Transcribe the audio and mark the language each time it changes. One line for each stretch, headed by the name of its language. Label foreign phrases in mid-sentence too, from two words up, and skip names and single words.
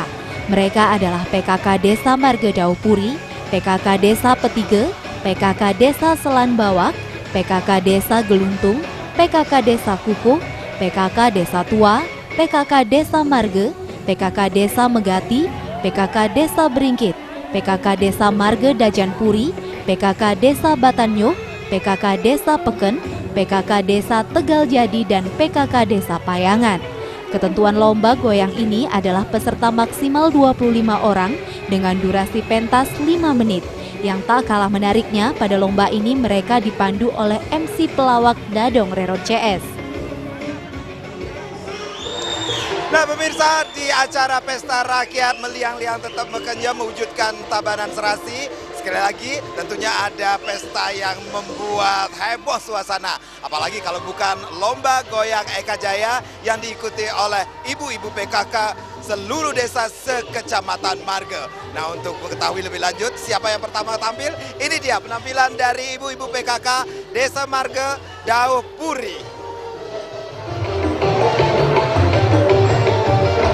Indonesian: Mereka adalah PKK Desa Marge Daupuri, PKK Desa Petige, PKK Desa Selan Bawak, PKK Desa Geluntung, PKK Desa Kukuh, PKK Desa Tua, PKK Desa Marge, PKK Desa Megati, PKK Desa Beringkit, PKK Desa Marge Dajanpuri, PKK Desa Batanyuh, PKK Desa Peken, PKK Desa Tegal Jadi, dan PKK Desa Payangan. Ketentuan lomba goyang ini adalah peserta maksimal 25 orang dengan durasi pentas 5 menit. Yang tak kalah menariknya, pada lomba ini mereka dipandu oleh MC pelawak Dadong Rerot CS. Nah pemirsa, di acara Pesta Rakyat Meliang-Liang Tetap Mekenyam mewujudkan Tabanan Serasi, sekali lagi tentunya ada pesta yang membuat heboh suasana. Apalagi kalau bukan lomba goyang Eka Jaya yang diikuti oleh ibu-ibu PKK seluruh desa sekecamatan Marge. Nah untuk mengetahui lebih lanjut siapa yang pertama tampil, ini dia penampilan dari ibu-ibu PKK Desa Marge Daupuri.